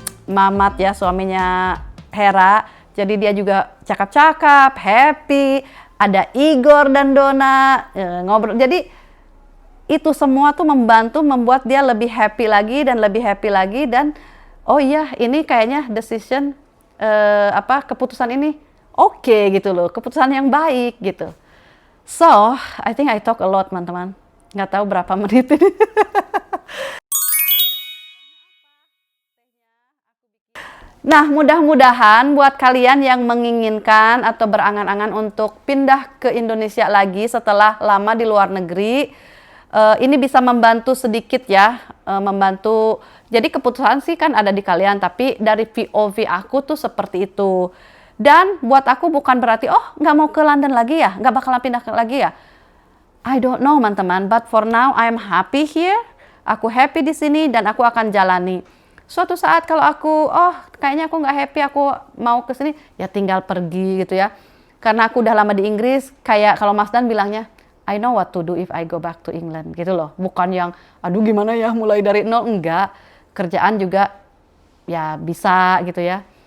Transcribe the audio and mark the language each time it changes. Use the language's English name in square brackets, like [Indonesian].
[Indonesian] Mamat ya, suaminya Hera, jadi dia juga cakap-cakap, happy, ada Igor dan Dona ngobrol, jadi itu semua tuh membuat dia lebih happy lagi dan oh iya, ini kayaknya decision keputusan ini oke gitu loh, keputusan yang baik gitu. [English] So, I think I talk a lot, teman-teman. [Indonesian] Nggak tahu berapa menit ini. Nah, mudah-mudahan buat kalian yang menginginkan atau berangan-angan untuk pindah ke Indonesia lagi setelah lama di luar negeri, ini bisa membantu sedikit ya, membantu. Jadi keputusan sih kan ada di kalian, tapi dari POV aku tuh seperti itu. Dan buat aku bukan berarti, nggak mau ke London lagi ya, nggak bakalan pindah lagi ya. [English] I don't know teman-teman, but for now I'm happy here. [Indonesian] Aku happy di sini dan aku akan jalani. Suatu saat kalau aku, kayaknya aku nggak happy, aku mau ke sini, ya tinggal pergi gitu ya. Karena aku udah lama di Inggris, kayak kalau Mas Dan bilangnya, [English] I know what to do if I go back to England [Indonesian] gitu loh. Bukan yang, aduh gimana ya mulai dari nol, enggak. Kerjaan juga ya bisa gitu ya.